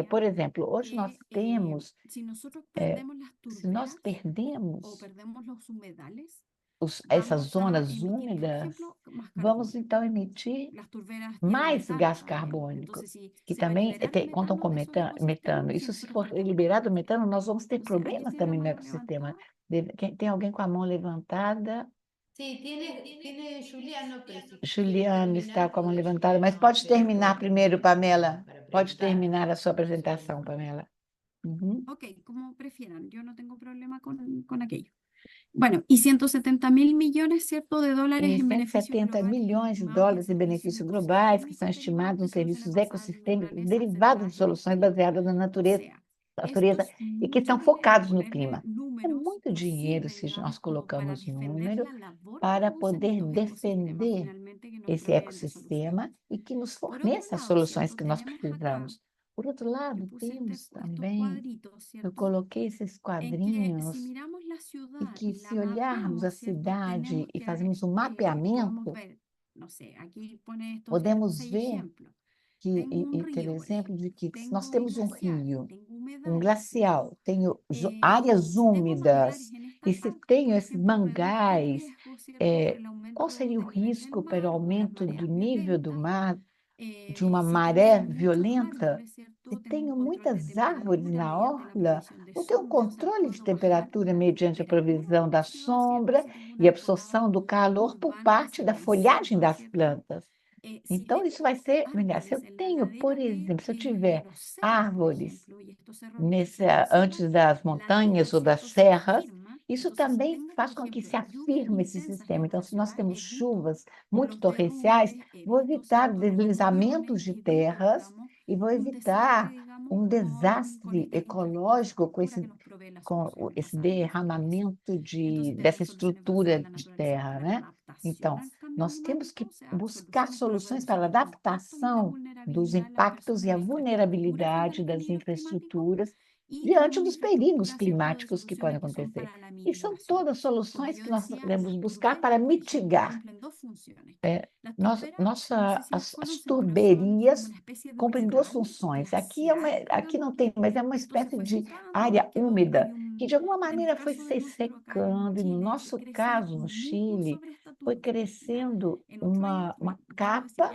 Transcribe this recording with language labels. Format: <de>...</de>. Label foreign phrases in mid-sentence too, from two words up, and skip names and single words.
<pt>Por exemplo, hoje nós temos, se nós perdemos essas zonas úmidas, vamos então emitir mais gás carbônico, que também contam com metano. Isso, se for liberado o metano, nós vamos ter problemas também no ecossistema. Tem alguém com a mão levantada?</pt> <es>Sí, tiene Juliano, pero si</es> <pt>Juliano</pt> <es>quieres</es> <pt>está</pt> <es>terminar,</es> <pt>com a mão</pt> <es>podés</es> <pt>levantada, mas</pt> <es>no,</es> <pt>pode</pt> <es>pero</es> <pt>terminar</pt> <es>podés</es> <pt>primeiro, Pamela.</pt> <es>para</es> <pt>Pode</pt> <es>preguntar.</es> <pt>terminar a sua apresentação, Pamela. Uhum.</pt> <es>Ok, como prefieran, yo no tengo problema con aquello. Bueno, y 170.000 millones, ¿cierto?, de dólares</es> <pt>E</pt> <es>en beneficios</es> <pt>170</pt> <es>globales</es> <pt>milhões de</pt> <es>estimados</es> <pt>dólares</pt> <es>en</es> <pt>em benefícios</pt> <es>servicios</es> <pt>globais, que são</pt> <es>ecosistémicos</es> <pt>estimados em</pt> <es>derivados de</es> <pt>serviços</pt> <es>soluciones basadas en</es> <pt>ecossistêmicos</pt> <es>naturaleza</es> <pt>derivados de</pt> <es>acertadas y</es> <pt>soluções</pt> <es>sostenibles.</es> <pt>baseadas na</pt> <es>O</es> <pt>natureza,</pt> <es>sea,</es> <pt>e que</pt> <es>esto</es> <pt>estão</pt> <es>es mucho</es> <pt>focados no</pt> <es>dinero,</es> <pt>clima.</pt> <es>ponerle</es> <pt>É</pt> <es>números</es> <pt>muito</pt> <es>nos</es> <pt>dinheiro</pt> <es>sirve,</es> <pt>se nós</pt> <es>digamos, como para</es> <pt>colocamos</pt> <es>defender</es> <pt>número</pt> <es>la labor</es> <pt>para</pt> <es>que hacen</es> <pt>poder</pt> <es>estos ecosistemas</es> <pt>defender</pt> <es>finalmente que nos</es> <pt>esse</pt> <es>proveen soluciones.</es> <pt>ecossistema e que nos</pt> <es>Por otro</es> <pt>forneça as</pt> <es>lado,</es> <pt>soluções</pt> <es>¿cierto?,</es> <pt>que nós</pt> <es>tenemos acá,</es> <pt>precisamos. Por outro</pt> <es>yo</es> <pt>lado,</pt> <es>puse</es> <pt>temos</pt> <es>estos</es> <pt>também,</pt> <es>cuadritos,</es> <pt>eu</pt> <es>¿cierto?,</es> <pt>coloquei esses</pt> <es>en que</es> <pt>quadrinhos,</pt> <es>si miramos la</es> <pt>e</pt> <es>ciudad</es> <pt>que</pt> <es>y la</es> <pt>se olharmos a</pt> <es>mapeamos, ¿cierto?,</es> <pt>cidade</pt> <es>tenemos</es> <pt>e</pt> <es>que</es> <pt>fazermos um</pt> <es>podemos</es> <pt>mapeamento,</pt> <es>ver, no sé, aquí pone estos</es> <pt>podemos</pt> <es>6</es> <pt>ver</pt> <es>ejemplos.</es> <pt>que,</pt> <es>Tengo un</es> <pt>ter</pt> <es>río, por</es> <pt>exemplo de que</pt> <es>ejemplo,</es> <pt>nós</pt> <es>tengo</es> <pt>temos um</pt> <es>glaciar,</es> <pt>rio,</pt> <es>tengo</es> <pt>um</pt> <es>humedales,</es> <pt>glacial, tenho áreas</pt> <es>si tengo</es> <pt>úmidas,</pt> <es>manglares en esta</es> <pt>e se</pt> <es>parte,</es> <pt>tenho</pt> <es>por</es> <pt>esses</pt> <es>ejemplo, reduzco el</es> <pt>mangais,</pt> <es>riesgo, ¿cierto?, por el</es> <pt>qual</pt> <es>aumento</es> <pt>seria o</pt> <es>del nivel del</es> <pt>risco pelo</pt> <es>mar o las</es> <pt>aumento do</pt> <es>mareas</es> <pt>nível do</pt> <es>violentas.</es> <pt>mar, de uma</pt> <es>Si</es> <pt>maré</pt> <es>tengo muchos</es> <pt>violenta?</pt> <es>árboles, ¿cierto?,</es> <pt>Se</pt> <es>tengo</es> <pt>tenho</pt> <es>un control de</es> <pt>muitas árvores</pt> <es>temperatura</es> <pt>na</pt> <es>mediante la</es> <pt>orla,</pt> <es>provisión de</es> <pt>vou ter um</pt> <es>sombra, o sea,</es> <pt>controle de</pt> <es>puedo bajar</es> <pt>temperatura</pt> <es>la</es> <pt>mediante a</pt> <es>temperatura</es> <pt>provisão</pt> <es>de</es> <pt>da</pt> <es>la ciudad, ¿cierto?,</es> <pt>sombra</pt> <es>si tengo un</es> <pt>e</pt> <es>arbolado</es> <pt>absorção do calor por</pt> <es>urbano</es> <pt>parte da</pt> <es>residencial,</es> <pt>folhagem</pt> <es>¿no es</es> <pt>das</pt> <es>cierto?</es> <pt>plantas.</pt> <es>Si</es> <pt>Então, isso vai</pt> <es>tengo</es> <pt>ser melhor. Se eu</pt> <es>árboles en la</es> <pt>tenho, por</pt> <es>ladera</es> <pt>exemplo, se eu</pt> <es>de</es> <pt>tiver</pt> <es>los cerros, por</es> <pt>árvores</pt> <es>ejemplo, y estos cerros están en</es> <pt>antes</pt> <es>selva,</es> <pt>das</pt> <es>la</es> <pt>montanhas</pt> <es>tierra,</es> <pt>ou das</pt> <es>¿cierto?, se</es> <pt>serras,</pt> <es>afirma.</es> <pt>isso</pt> <es>Entonces, si</es> <pt>também</pt> <es>tengo,</es> <pt>faz</pt> <es>por</es> <pt>com que se</pt> <es>ejemplo, lluvias</es> <pt>afirme esse</pt> <es>intensas</es> <pt>sistema.</pt> <es>en</es> <pt>Então,</pt> <es>una</es> <pt>se nós</pt> <es>ciudad,</es> <pt>temos</pt> <es>evito</es> <pt>chuvas muito</pt> <es>los</es> <pt>torrenciais,</pt> <es>derrumbes,</es> <pt>vou</pt> <es>evito,</es> <pt>evitar</pt> <es>¿cierto?, los</es> <pt>deslizamentos</pt> <es>bordones,</es> <pt>de</pt> <es>evito,</es> <pt>terras</pt> <es>digamos,</es> <pt>e vou</pt> <es>un desastre,</es> <pt>evitar</pt> <es>digamos,</es> <pt>um</pt> <es>con</es> <pt>desastre</pt> <es>esta</es> <pt>ecológico com</pt> <es>infraestructura que nos provee las soluciones</es> <pt>esse</pt> <es>basadas en naturaleza.</es> <pt>derramamento</pt> <es>Entonces,</es> <pt>dessa</pt> <es>tener soluciones basadas</es> <pt>estrutura</pt> <es>en la</es> <pt>de</pt> <es>naturaleza</es> <pt>terra,</pt> <es>para la</es> <pt>né?</pt> <es>adaptación</es> <pt>Então,</pt> <es>al cambio</es> <pt>nós temos que</pt> <es>climático, o sea,</es> <pt>buscar</pt> <es>soluciones para</es> <pt>soluções para a</pt> <es>reducir los impactos y la</es> <pt>adaptação dos</pt> <es>vulnerabilidad de las</es> <pt>impactos</pt> <es>personas</es> <pt>e</pt> <es>y</es> <pt>a</pt> <es>la infraestructura frente a</es> <pt>vulnerabilidade</pt> <es>los</es> <pt>das</pt> <es>peligros climáticos.</es> <pt>infraestruturas diante dos perigos climáticos que podem acontecer. E são todas soluções que nós devemos buscar para mitigar. As turberias cumprem duas funções. Aqui não tem, mas é uma espécie de área úmida que de alguma maneira foi se secando, e no nosso caso, no Chile, foi crescendo uma capa.</pt>